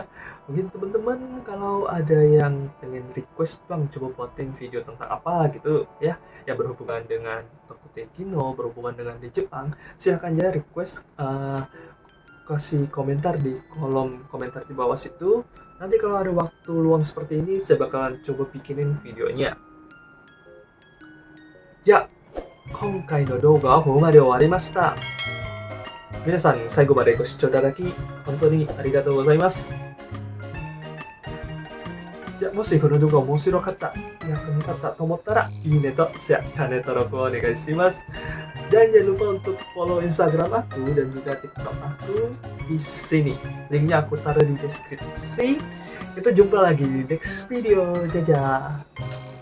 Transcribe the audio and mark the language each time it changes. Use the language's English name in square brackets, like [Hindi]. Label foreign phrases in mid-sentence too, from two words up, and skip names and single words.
[Indonesian] Mungkin teman-teman kalau ada yang pengen request bang coba buatin video tentang apa gitu ya, yang berhubungan dengan Tokutegi no, berhubungan dengan di Jepang, silahkan ya request, kasih komentar di kolom komentar di bawah situ. Nanti kalau ada waktu luang seperti ini saya bakalan coba bikinin videonya. Ya, [Japanese] 今回の動画はここまで終わりました。皆さん最後までご視聴いただき本当にありがとうございます。もしこの動画面白かった、役に立ったと思ったらいいねとシェア、チャンネル登録をお願いします。 [Indonesian] Dan jangan lupa untuk follow Instagram aku dan juga TikTok aku di sini. Linknya aku taruh di deskripsi. Kita jumpa lagi di [English] next video. [Indonesian] Dadah.